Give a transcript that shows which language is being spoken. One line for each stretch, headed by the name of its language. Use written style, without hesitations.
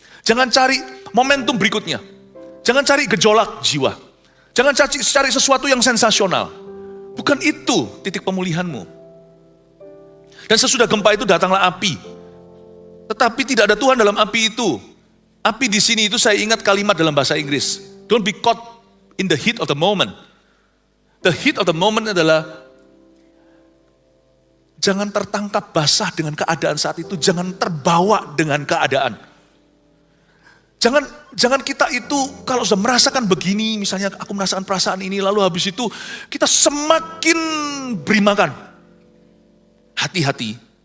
Indonesian: Jangan cari momentum berikutnya. Jangan cari gejolak jiwa. Jangan cari sesuatu yang sensasional. Bukan itu titik pemulihanmu. Dan sesudah gempa itu datanglah api. Tetapi tidak ada Tuhan dalam api itu. Api di sini itu saya ingat kalimat dalam bahasa Inggris.
English: Don't be caught in the heat of the moment. The heat of the moment
Indonesian: adalah jangan tertangkap basah dengan keadaan saat itu. Jangan terbawa dengan keadaan. Jangan kita itu kalau sudah merasakan begini, misalnya aku merasakan perasaan ini, lalu habis itu kita semakin berimakan. Hati-hati.